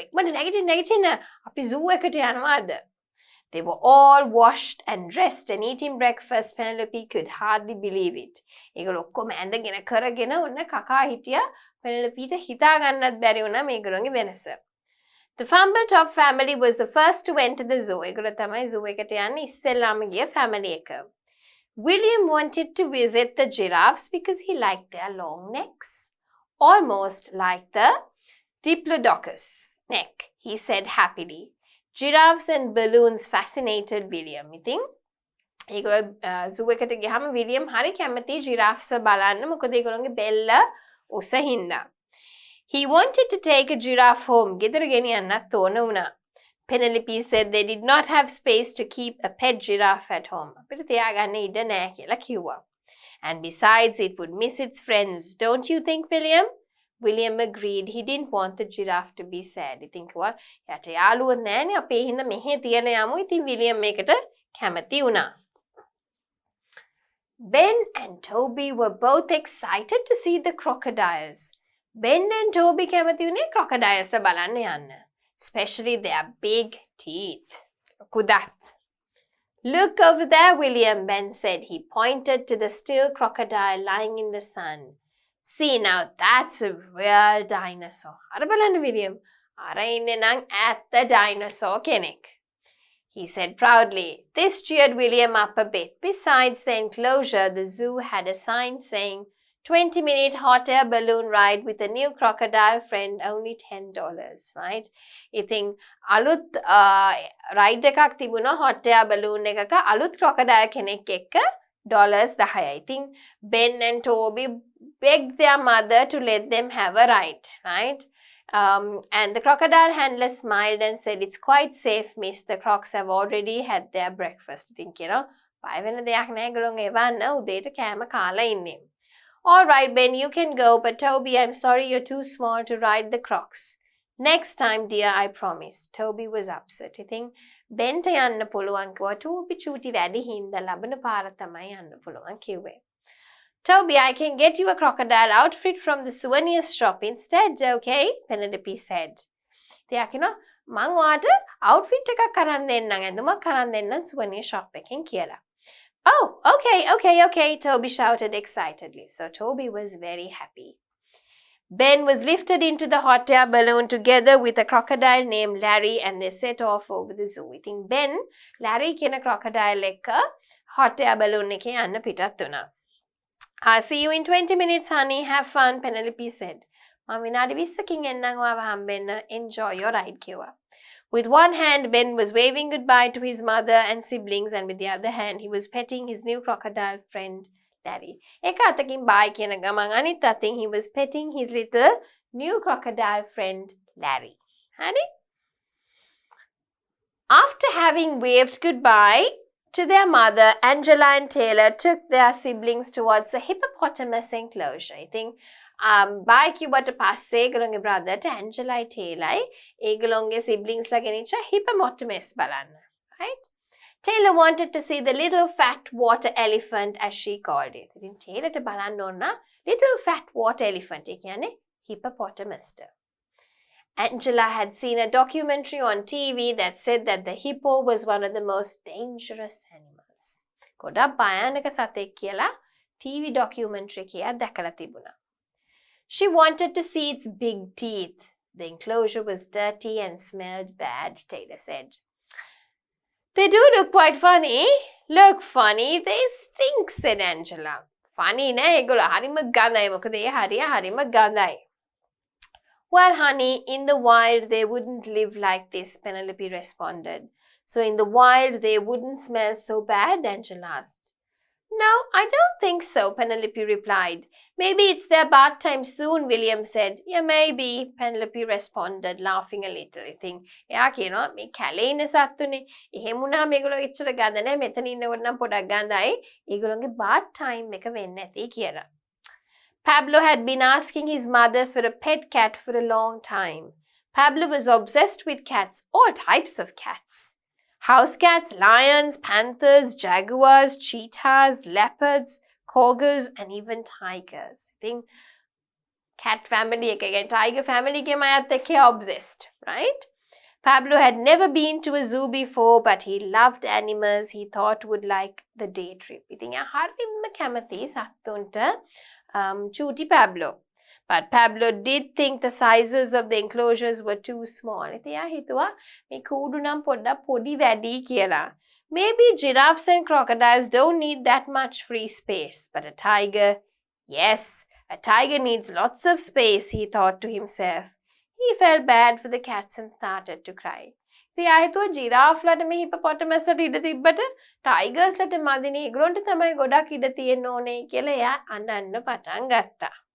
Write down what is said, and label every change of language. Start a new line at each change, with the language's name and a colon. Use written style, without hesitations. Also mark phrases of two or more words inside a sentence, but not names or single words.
Sinhala: ඉක්මනට නැගිටින්න අපි zoo එකට යනවාද?
English: They were all washed and dressed and eating breakfast. Penelope could hardly believe it.
Sinhala: ඒගොල්ලෝ ඔක්කොම ඇඳගෙන කරගෙන ඔන්න කකා හිටියා. Penelopeට හිතා ගන්නත් බැරි වුණා මේගොල්ලෝගේ වෙනස.
English: The Fumbletop family was the first to enter the zoo.
Sinhala: ඒගොල්ලෝ තමයි zoo එකට යන්නේ ඉස්සෙල්ලාම ගිය family එක.
English: William wanted to visit the giraffes because he liked their long necks. almost like the Diplodocus neck, he said happily. Giraffes and balloons fascinated William.
Sinhala: ඉතින් ඒගොල්ලෝ zoo එකට ගියාම විලියම් හරි කැමති giraffes බලන්න මොකද ඒගොල්ලෝගේ බෙල්ල උස හින්දා.
English: He wanted to take a giraffe home.
Sinhala: ගෙදර ගෙනියන්නත් ඕන වුණා.
English: Penelope said they did not have space to keep a pet giraffe at home.
Sinhala: අපිට තියාගන්න ඉඩ නැහැ කියලා කිව්වා.
English: And besides, it would miss its friends. Don't you think, William? William agreed. He didn't want the giraffe to be sad.
Sinhala: ඉතින් කිව්වා යට යාළුවෝ නැහැනේ අපේ හින්දා මෙහෙ තියන යමු. ඉතින් විලියම් මේකට කැමති වුණා.
English: Ben and Toby were both excited to see the crocodiles.
Sinhala: Ben and Toby කැමති වුණේ crocodiles බලන්න යන්න.
English: Especially their big teeth.
Sinhala: කුදත්.
English: Look over there, William, Ben said. He pointed to the still crocodile lying in the sun. See, now that's a real dinosaur.
Sinhala: අර බලන්න William. අර ඉන්නේ නම් ඇත්ත dinosaur කෙනෙක්.
English: He said proudly. This cheered William up a bit. Besides the enclosure, the zoo had a sign saying, 20-minute hot air balloon ride with a new crocodile friend, only $10, right?
Sinhala: ඉතින් අලුත් ride එකක් තිබුණා
English: hot air balloon
Sinhala: එකක අලුත් crocodile කෙනෙක් එක්ක $10.
English: ඉතින් Ben and Toby begged their mother to let them have a ride, right? And the crocodile handler smiled and said, it's quite safe, miss. The crocs have already had their breakfast. Think,
Sinhala: බය වෙන දෙයක් නැහැ ගලොන් එවන්න උදේට කෑම කාලා ඉන්නේ.
English: All right, Ben, you can go, but Toby, I'm sorry you're too small to ride the crocs. Next time, dear, I promise. Toby was upset.
Sinhala: ඉතින් Ben යන්න පුළුවන් කිව්වා. Toby චූටි වැඩි හින්දා ලබන පාර තමයි යන්න පුළුවන් කිව්වේ.
English: Toby, I can get you a crocodile outfit from the souvenir shop instead, okay? Penelope said.
Sinhala: තියාකිනවා මං ඔයාට outfit එකක් අරන් දෙන්නම් ඇඳුමක් අරන් දෙන්නම්
English: souvenir shop
Sinhala: එකෙන් කියලා.
English: Oh, okay, Toby shouted excitedly. So Toby was very happy. Ben was lifted into the hot air balloon together with a crocodile named Larry and they set off over the zoo. I think
Sinhala: Ben, Larry කියන crocodile එක
English: hot air balloon
Sinhala: එකේ යන්න පිටත් වුණා.
English: I'll see you in 20 minutes, honey. Have fun, Penelope said.
Sinhala: මම විනාඩි 20කින් එන්නම් ඔයාව හම්බෙන්න.
English: Enjoy your ride, කිව්වා. With one hand, Ben was waving goodbye to his mother and siblings, and with the other hand, he was petting his new crocodile friend, Larry.
Sinhala: එක අතකින් bye කියන ගමන් අනිත් අතින්
English: he was petting his little new crocodile friend, Larry. Honey? After having waved goodbye to their mother, Angela and Taylor took their siblings towards the hippopotamus enclosure. I think
Sinhala: bye කිව්වට පස්සේ ඒගොල්ලෝගේ brother Angela Taylor ඒගොල්ලෝගේ siblings ලා ගෙනිච්ච hippopotamus බලන්න.
English: Right? Taylor wanted to see the little fat water elephant as she called it.
Sinhala: ඉතින් Taylorට බලන්න ඕන
English: little fat water elephant.
Sinhala: ඒ කියන්නේ hippopotamus.
English: Angela had seen a documentary on TV that said that the hippo was one of the most dangerous animals.
Sinhala: ගොඩක් භයානක සතෙක් කියලා
English: TV documentary
Sinhala: එකක් දැකලා තිබුණා.
English: She wanted to see its big teeth. The enclosure was dirty and smelled bad, Taylor said. They do look quite funny. Look funny. They stink, said Angela.
Sinhala: Funny නෑ ඒගොල්ලෝ හරිම ගඳයි. මොකද ඒ හරිය හරිම ගඳයි.
English: Well, honey, in the wild they wouldn't live like this, Penelope responded. So in the wild they wouldn't smell so bad, Angela asked. No, I don't think so, Penelope replied. Maybe it's their bath time soon, William said. Yeah, maybe, Penelope responded, laughing a little. I think,
Sinhala: එයා කියනවා මේ කැලේ ඉන්න සත්තුනේ. එහෙම වුණාම ඒගොල්ලෝ ඉච්චර ගඳ නැහැ. මෙතන ඉන්නකොට නම් පොඩක් ගඳයි. ඒගොල්ලෝගේ
English: bath time
Sinhala: එක වෙන්නේ නැති කියලා.
English: Pablo had been asking his mother for a pet cat for a long time. Pablo was obsessed with cats, all types of cats. House cats, lions, panthers, jaguars, cheetahs, leopards, corgis, and even tigers. I think cat family, again, tiger family ke mayat ekhe obsessed, right? Pablo had never been to a zoo before, but he loved animals he thought would like the day trip. I think
Sinhala: හරිම කැමති සත්තුන්ට චූටි Pablo.
English: But Pablo did think the sizes of the enclosures were too small.
Sinhala: ඉතින් එයා හිතුවා මේ කූඩු නම් පොඩ්ඩක් පොඩි වැඩි කියලා.
English: Maybe giraffes and crocodiles don't need that much free space. But a tiger, yes, A tiger needs lots of space, he thought to himself. He felt bad for the cats and started to cry.
Sinhala: ඉතින් ආයෙත් ජිරාෆ් ලට මේ හිපොපොටමස් ලට ඉඩ තිබ්බට ටයිගර්ස් ලට මදිනේ ඒගොල්ලන්ට තමයි ගොඩක් ඉඩ තියෙන්න ඕනේ කියලා එයා අඬන්න පටන් ගත්තා.